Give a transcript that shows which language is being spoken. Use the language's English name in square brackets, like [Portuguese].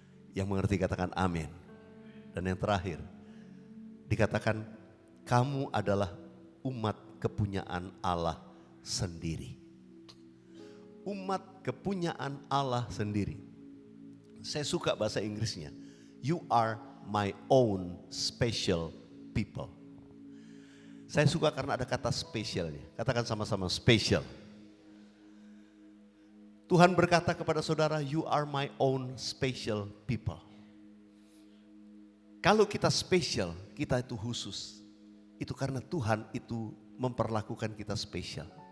[Indonesian] Yang mengerti katakan amin. Dan yang terakhir, dikatakan kamu adalah umat kepunyaan Allah sendiri. Umat kepunyaan Allah sendiri. Saya suka bahasa Inggrisnya. [English] You are my own special people. [Indonesian] Saya suka karena ada kata spesialnya. Katakan sama-sama special. Tuhan berkata kepada saudara, [English] you are my own special people. [Indonesian] Kalau kita spesial, kita itu khusus. Itu karena Tuhan itu memperlakukan kita spesial.